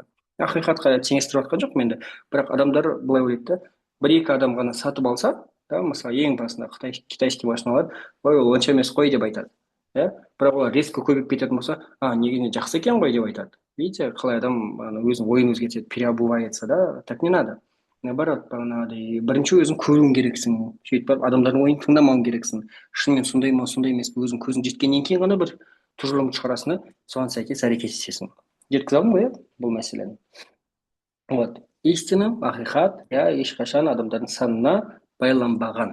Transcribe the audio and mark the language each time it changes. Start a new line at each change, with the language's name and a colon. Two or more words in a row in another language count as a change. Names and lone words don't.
Kazakh: Ақиқатқа теңестіріп жатқан жоқпын енді, бірақ адамдар былай ойлайды да, бір-екі адам ғана сатып алса, да, мысалы ең басында китайский машиналар, ой, ол онша емес қой деп айтады. Бірақ олар резко көбейіп кететін болса, негізінде жақсы екен ғой деп айтады. Видите, қалай адам өзінің ойын өзгертеді, переобувается, да?
Russian: Так не надо. Наоборот,
Kazakh: бірінші өзің көруің керексің, сөйтіп барып адамдардың ойын тыңдамауың керексің. Шынымен сондай ма, сондай емес пе, өзің көзің жеткеннен кейін ғана бір тұжырым шығарасың, соған сәйкес әрекет етесің. Жеткізе алдым ғой, бұл мәселені. Вот. истина, ақиқат, иә, ешқашан адамдардың санына байланбаған.